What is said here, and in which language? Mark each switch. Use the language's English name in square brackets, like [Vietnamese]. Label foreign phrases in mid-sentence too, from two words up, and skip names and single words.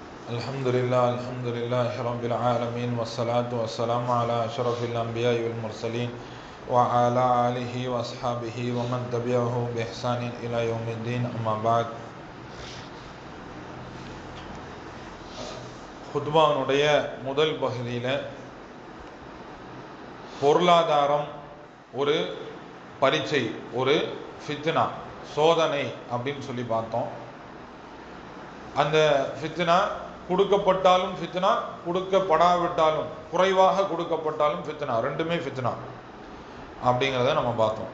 [Arabic] الحمد لله رب العالمين والصلاة والسلام على أشرف الأنبياء والمرسلين وعلى آله وأصحابه ومن تبعه بإحسان إلى يوم الدين أما بعد. [Tamil] ஹுத்பானுடைய முதல் பகுதியில் பொருளாதாரம் ஒரு பரீட்சை, ஒரு ஃபித்னா, சோதனை அப்படின்னு சொல்லி பார்த்தோம். அந்த ஃபித்னா கொடுக்கப்பட்டாலும் ஃபித்னா, கொடுக்கப்படாவிட்டாலும், குறைவாக கொடுக்கப்பட்டாலும் ஃபித்னா, ரெண்டுமே ஃபித்னா அப்படிங்கிறத நம்ம பார்த்தோம்.